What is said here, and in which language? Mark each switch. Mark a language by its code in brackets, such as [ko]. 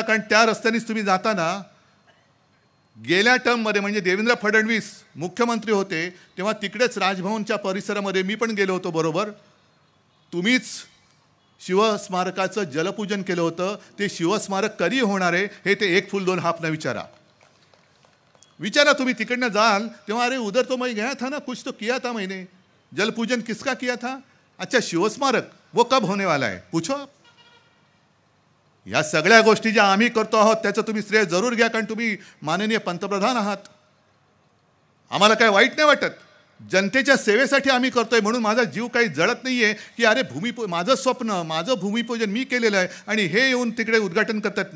[mr] कारण त्या रस्त्यानेच तुम्ही जाताना गेल्या टर्ममध्ये म्हणजे देवेंद्र फडणवीस मुख्यमंत्री होते तेव्हा तिकडेच राजभवनच्या परिसरामध्ये मी पण गेलो होतो बरोबर. तुम्हीच शिवस्मारकाचं जलपूजन केलं होतं. ते शिवस्मारक कधी होणार आहे हे ते 1 फूल 2 हापना विचारा तुम्ही तिकडनं जाल तेव्हा [hi] अरे उधर तो मैं गया था ना, कुछ तो किया था मैंने, जलपूजन किसका किया था? अच्छा शिवस्मारक वो कब होने वाला है पूछो आप. [mr] या सगळ्या गोष्टी ज्या आम्ही करतो आहोत त्याचं तुम्ही श्रेय जरूर घ्या, कारण तुम्ही माननीय पंतप्रधान आहात. आम्हाला काय वाईट नाही वाटत, जनतेच्या सेवेसाठी आम्ही करतोय म्हणून माझा जीव काही जळत नाहीये की अरे माझं स्वप्न माझं भूमिपूजन मी केलेलं आहे आणि हे येऊन तिकडे उद्घाटन करतात.